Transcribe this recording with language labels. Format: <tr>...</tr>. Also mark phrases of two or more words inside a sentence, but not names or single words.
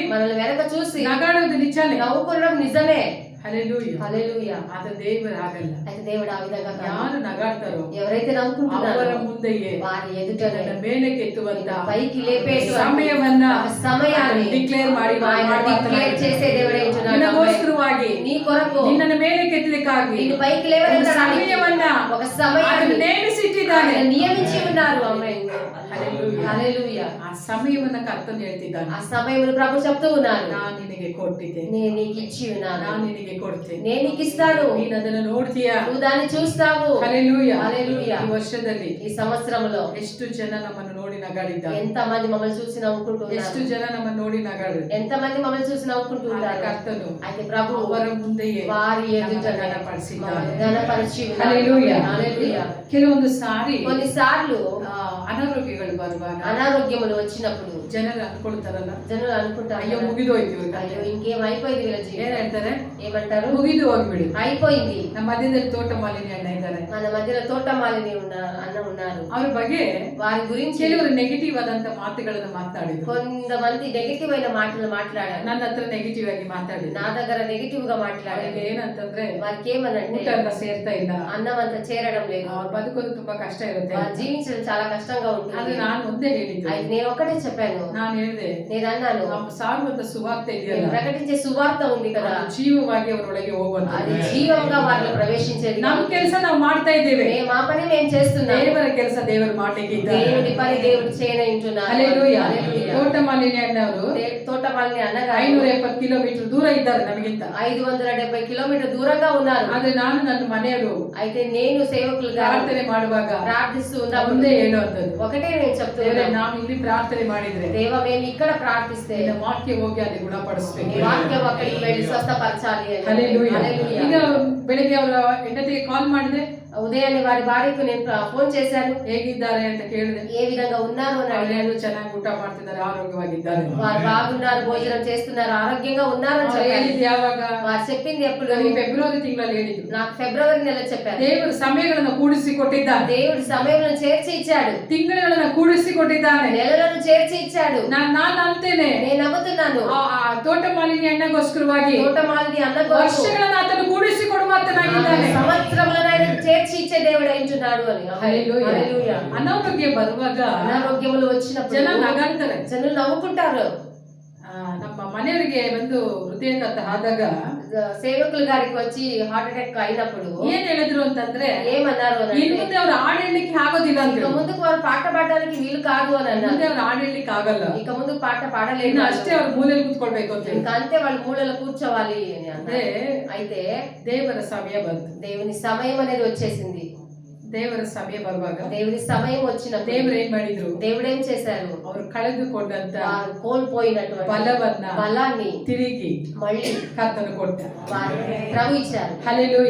<te>మనల్ని వెనక చూసి</te> <kn>ನಗಾಡೋದು ನಿಜಾನೇ.</kn> <te>నవ్వుకోవడం నిజమే.</te> <kn>ಹಲ್ಲೆಲೂಯಾ.</kn> <te>హల్లెలూయా.</te> <kn>ಆದ ದೇವರು ಆಗಲ್ಲ.</kn> <te>అయితే దేవుడు ఆ విధంగా కాదు.</te> <kn>ಯಾರು ನಗಾಡ್ತಾರೋ</kn> <te>ఎవరైతే నవ్వుకుంటున్నారో</te> <kn>ಅವರ ಮುಂದೆಯೇ</kn> <te>వారి ఎదుటనే</te> <kn>ನನ್ನ ಮೇಲೆ ಕೆತ್ತುವಂತ</kn> <te>పైకి లేపేటువంటి</te> <kn>ಸಮಯವನ್ನ</kn> <te>ఆ సమయాన్ని</te> <kn>ಡಿಕ್ಲೇರ್ ಮಾಡಿ</kn> <te>ఆయన డిక్లేర్ చేసే దేవుడు ఏంటున్నాడు.</te> <kn>ನಿನಗೋಸ್ಕರವಾಗಿ</kn> <te>నీ కొరకు</te> <kn>ನಿನ್ನನ್ನು ಮೇಲೆ ಕೆತ್ತಲಿಕ್ಕಾಗಿ</kn> <te>నిన్ను పైకి</te> <kn>ಒಂದು</kn> <te>లేవనెత్తడానికి</te> <kn>ಸಮಯವನ್ನ</kn> <te>ఒక సమయాన్ని</te> <kn>ಆತನು ನೇಮಿಸಿಟ್ಟಿದ್ದಾನೆ.</kn> <te>ఆయన నియమించి ఉన్నారు. ఆమేన్.</te> <kn>ಹಲ್ಲೆಲೂಯಾ.</kn> <te>హల్లెలూయా.</te> <kn>ಆ ಸಮಯವನ್ನ ಕರ್ತನು ಹೇಳ್ತಿದ್ದಾನೆ.</kn> <te>ఆ సమయమును ప్రభు చెప్తూ ఉన్నారు,</te> <kn>ನಾನು ನಿನಗೆ ಕೊಟ್ಟಿದ್ದೇನೆ,</kn> <te>నేను నీకు ఇచ్చి ఉన్నాను,</te> <kn>ನಾನು ನಿನಗೆ ಕೊಡ್ತೇನೆ,</kn> <te>నేను నీకు ఇస్తాను,</te> <kn>ನೀನು ಅದನ್ನು ನೋಡ್ತೀಯಾ.</kn> <te>నువ్వు దాన్ని చూస్తావు.</te> <kn>ಹಲ್ಲೆಲೂಯಾ.</kn> <te>హల్లెలూయా.</te> <kn>ಈ ವರ್ಷದಲ್ಲಿ</kn> <te>ఈ సంవత్సరంలో</te> <kn>ಎಷ್ಟು ಜನ ನಮ್ಮನ್ನು ನೋಡಿ ನಗಾಡಿದ್ದಾರೆ,</kn> <te>ఎంత మంది మమ్మల్ని చూసి నవ్వుకుంటూ</te> <kn>ಎಷ್ಟು</kn> <te>ఉన్నారు,</te> <kn>ಜನ ನಮ್ಮನ್ನು ನೋಡಿ ನಗಾಡಿದ್ರು.</kn> <te>ఎంత మంది మమ్మల్ని చూసి నవ్వుకుంటూ</te> <kn>ಆದ</kn> <te>ఉన్నారు.</te> <kn>ಕರ್ತನು</kn> <te>అయితే ప్రభు</te> <kn>ಅವರ ಮುಂದೆಯೇ</kn> <te>వారి</te> <kn>ನಮ್ಮನ್ನು</kn> <te>ఎదుటనే</te> <kn>ಘನಪಡಿಸಿದ್ದಾನೆ.</kn> <te>ఘనపరిచి ఉన్నారు. హల్లెలూయా. హల్లెలూయా.</te> <kn>ಕೆಲವೊಂದು ಸಾರಿ</kn> <te>కొన్నిసార్లు</te> <kn>ಅನಾರೋಗ್ಯಗಳು ಬರುವಾಗ</kn> <te>అనారోగ్యములు వచ్చినప్పుడు</te> <kn>ಜನರು ಅನ್ಕೊಳ್ತಾರಲ್ಲ,</kn> <te>జనులు అనుకుంటారు,</te> <kn>ಅಯ್ಯೋ ಮುಗಿದೋಯ್ತು ಇವ್ರಿಗೆ.</kn> <te>అయ్యో ఇంకేం అయిపోయింది వీళ్ళ</te> <kn>ಏನ್</kn> <te>జీవితం.</te> <kn>ಹೇಳ್ತಾರೆ,</kn> <te>ఏమంటారు,</te> <kn>ಮುಗಿದು ಹೋಗ್ಬಿಡಿ.</kn> <te>అయిపోయింది.</te> <kn>ನಮ್ಮ ಮಧ್ಯದಲ್ಲಿ ತೋಟ ಮಾಲಿನಿ ಅಣ್ಣ ಇದ್ದಾರೆ,</kn> <te>మన మధ్యలో తోటమాలిని అన్న ఉన్నారు.</te> <kn>ಅವ್ರ ಬಗ್ಗೆ</kn> <te>వారి గురించి</te> <kn>ಕೆಲವರು ನೆಗೆಟಿವ್ ಆದಂತ ಮಾತುಗಳನ್ನು ಮಾತಾಡಿದ್ರು.</kn> <te>కొంతమంది నెగటివ్ అయిన మాటలు మాట్లాడారు.</te> <kn>ನನ್ನ ಹತ್ರ ನೆಗೆಟಿವ್ ಆಗಿ ಮಾತಾಡಿದ್ರು.</kn> <te>నా దగ్గర నెగటివ్ గా మాట్లాడారు.</te> <kn>ಅವ್ರಿಗೆ ಏನಂತಂದ್ರೆ</kn> <te>వారికి ఏమనంటే</te> <kn>ಊಟ ಎಲ್ಲ ಸೇರ್ತಾ ಇಲ್ಲ,</kn> <te>అన్నం అంత చేరడం లేదు,</te> <kn>ಅವ್ರು ಬದುಕೋದು ತುಂಬಾ ಕಷ್ಟ ಇರುತ್ತೆ.</kn> <te>వారు జీవించడం చాలా కష్టంగా</te> <kn>ಆದ್ರೆ</kn> <te>ఉంటుంది.</te> <kn>ನಾನು ಒಂದೇ ಹೇಳಿದ್ದು,</kn> <te>అయితే నేను ఒకటే చెప్పాను,</te> <kn>ನಾನು ಹೇಳಿದೆ,</kn> <te>నేను అన్నాను,</te> <kn>ನಮ್ಮ ಸಾರುವಂತ ಸುವಾರ್ತೆ</kn> <te>నేను</te> <kn>ಇದೆಯಲ್ಲ,</kn> <te>ప్రకటించే సువార్త ఉంది కదా,</te> <kn>ಅದು ಜೀವವಾಗಿ ಅವರೊಳಗೆ ಹೋಗುವಂತ.</kn> <te>అది జీవంగా వారిలో ప్రవేశించేది.</te> <kn>ನಮ್ಮ ಕೆಲಸ ನಾವು ಮಾಡ್ತಾ ಇದ್ದೇವೆ,</kn> <te>మా పని మేము చేస్తున్నాం,</te> <kn>ದೇವರ ಕೆಲಸ ದೇವರು ಮಾಡಲಿಕ್ಕಿದ್ದಾರೆ.</kn> <te>దేవుడి పని దేవుడు చేయనంటున్నారు.</te> <kn>ಹಲ್ಲೆಲೂಯಾ. ತೋಟ ಮಾಲಿನಿ ಅಣ್ಣವರು</kn> <te>తోటమాలిని అన్నగారు</te> <kn>570 ಕಿಲೋಮೀಟರ್ ದೂರ ಇದ್ದಾರೆ ನಮಗಿಂತ.</kn> <te>570 కిలోమీటర్ దూరంగా ఉన్నారు.</te> <kn>ಆದ್ರೆ ನಾನು ನನ್ನ ಮನೆಯವರು</kn> <te>అయితే నేను సేవకులుగా</te> <kn>ಪ್ರಾರ್ಥನೆ ಮಾಡುವಾಗ</kn> <te>ప్రార్థిస్తూ</te> <kn>ಮುಂದೆ</kn> <te>ఉన్నప్పుడు</te> <kn>ಹೇಳುವಂತದ್ದು,</kn> <te>ఒకటే నేను</te> <kn>ದೇವರೇ</kn> <te>చెప్తున్నాను,</te> <kn>ನಾವು ಇಲ್ಲಿ ಪ್ರಾರ್ಥನೆ ಮಾಡಿದ್ರೆ</kn> <te>దేవ మేము ఇక్కడ ప్రార్థిస్తే</te> <kn>ನಿನ್ನ ವಾಕ್ಯ ಹೋಗಿ ಅಲ್ಲಿ ಗುಣಪಡಿಸ್ಬೇಕು.</kn> <te>నీ వాక్యం అక్కడికి వెళ్ళి స్వస్థపరచాలి అని.</te> <kn>ಹಲ್ಲೆಲೂಯಾ.</kn> <te>హల్లెలూయా.</te> <kn>ಈಗ ಬೆಳಿಗ್ಗೆ ಅವರ ಹೆಂಡತಿಗೆ ಕಾಲ್ ಮಾಡಿದೆ,</kn> <te>ఉదయాన్నే వారి భార్యకు నేను ఫోన్ చేశాను.</te> <kn>ಹೇಗಿದ್ದಾರೆ ಅಂತ ಕೇಳಿದೆ.</kn> <te>ఏ విధంగా ఉన్నారు అని అడిగాను.</te> <kn>ಅವರು ಚೆನ್ನಾಗಿ ಊಟ ಮಾಡ್ತಿದ್ದಾರೆ, ಆರೋಗ್ಯವಾಗಿದ್ದಾರೆ.</kn> <te>వారు బాగున్నారు, భోజనం చేస్తున్నారు, ఆరోగ్యంగా ఉన్నారని</te> <kn>ಅವ್ರು</kn> <te>చెప్పాను.</te> <kn>ಹೇಳಿದ್ದು ಯಾವಾಗ?</kn> <te>వారు చెప్పింది ఎప్పుడు?</te> <kn>ನನಗೆ ಫೆಬ್ರವರಿ ತಿಂಗಳಲ್ಲಿ ಹೇಳಿದ್ರು.</kn> <te>నాకు ఫిబ్రవరి నెల చెప్పారు.</te> <kn>ದೇವರು ಸಮಯಗಳನ್ನು ಕೂಡಿಸಿ ಕೊಟ್ಟಿದ್ದಾನೆ.</kn> <te>దేవుడు సమయంలో చేర్చి ఇచ్చాడు,</te> <kn>ತಿಂಗಳುಗಳನ್ನು ಕೂಡಿಸಿ ಕೊಟ್ಟಿದ್ದಾನೆ.</kn> <te>నెలలను చేర్చి ఇచ్చాడు.</te> <kn>ನಾನು ಅಂತೇನೆ</kn> <te>నేను నమ్ముతున్నాను.</te> <kn>ಆ ತೋಟಮಾಲಿನಿ ಅಣ್ಣಗೋಸ್ಕರವಾಗಿ</kn> <te>తోటమాలిని అన్న</te> <kn>ವರ್ಷಗಳನ್ನು ಆತನು ಕೂಡಿಸಿ ಕೊಡುವಾತನಾಗಿದ್ದಾನೆ.</kn> <te>సంవత్సరములను ఆయన చేర్చి ఇచ్చే దేవుడు అయింటున్నాడు అని. హల్లెలూయా. హల్లెలూయా.</te> <kn>ಅನಾರೋಗ್ಯ ಬರುವಾಗ</kn> <te>అనారోగ్యములు వచ్చినప్పుడు</te> <kn>ಜನ ನಗಾಡ್ತಾರೆ.</kn> <te>జనులు నవ్వుకుంటారు.</te> <kn>ನಮ್ಮ ಮನೆಯವರಿಗೆ ಒಂದು ಹೃದಯಘಾತ ಆದಾಗ</kn> <te>సేవకుల గారికి వచ్చి</te> <en>heart attack</en> <te>అయినప్పుడు</te> <kn>ಏನ್ ಹೇಳಿದ್ರು ಅಂತಂದ್ರೆ,</kn> <te>ఏమన్నారు అని</te> <kn>ಇನ್</kn> <te>అంటే,</te> <kn>ಮುಂದೆ ಅವ್ರು ಹಾಡು ಹೇಳಲಿಕ್ಕೆ ಆಗೋದಿಲ್ಲ ಅಂತ.</kn> <te>ఇక ముందుకు వారు పాట పాడడానికి వీలు కాదు అని</te> <kn>ಮುಂದೆ</kn> <te>అన్నారు.</te> <kn>ಅವ್ರು ಹಾಡು ಹೇಳಲಿಕ್ಕೆ ಆಗಲ್ಲ.</kn> <te>ఇక ముందు పాట పాడలేదు,</te> <kn>ಇನ್ನು ಅಷ್ಟೇ ಅವ್ರು ಮೂಲೆಯಲ್ಲಿ ಕೂತ್ಕೊಳ್ಬೇಕು ಅಂತ ಹೇಳಿ.</kn> <te>ఇంకా అంతే వాళ్ళు మూలలో కూర్చోవాలి అని</te> <kn>ಅಂದ್ರೆ</kn> <te>అన్నారు. అయితే</te> <kn>ದೇವರ ಸಮಯ ಬಂತು.</kn> <te>దేవుని సమయం అనేది వచ్చేసింది.</te> <kn>ದೇವರ ಸಮಯ ಬರುವಾಗ</kn> <te>దేవుని సమయం వచ్చినప్పుడు</te> <kn>ದೇವರು ಏನ್ ಮಾಡಿದ್ರು?</kn> <te>దేవుడు ఏం చేశారు?</te> <kn>ಅವ್ರು ಕಳೆದುಕೊಂಡಂತ</kn> <te>వారు కోల్పోయినటువంటి</te> <kn>ಬಲವನ್ನ</kn> <te>బలాన్ని</te> <kn>ತಿರುಗಿ</kn> <te>మళ్ళీ</te> <kn>ಕರ್ತನು ಕೊಟ್ಟ.</kn> <te>వారు ప్రభు ఇచ్చారు.</te> <kn>ಹಲ್ಲೆಲೂಯಾ.</kn>